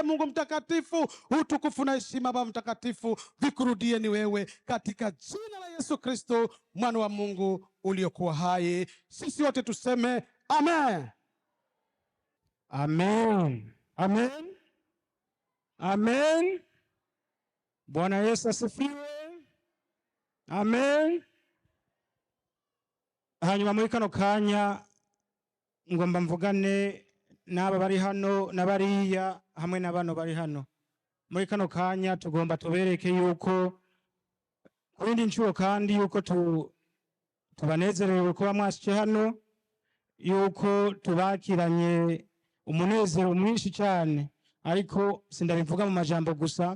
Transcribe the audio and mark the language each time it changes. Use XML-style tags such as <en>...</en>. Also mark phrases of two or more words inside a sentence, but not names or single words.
<sw>Mungu mtakatifu, utukufu na heshima Baba mtakatifu vikurudie ni wewe, katika jina la Yesu Kristo mwana wa Mungu uliokuwa hai. Sisi wote tuseme amen. Amen. Amen. Amen. Bwana Yesu asifiwe. Amen.</sw> <rn>Hanyuma muri kano kanya ngomba mvugane n'aba bari hano n'abariya hamwe n'abano bari hano. Muri kano kanya tugomba tubereke yuko kurindi nshuro kandi yuko tubanezerewe kuba mwashice hano, yuko tubakiranye umunezero mwinshi cyane, ariko sindabivuga mu majambo gusa.</rn>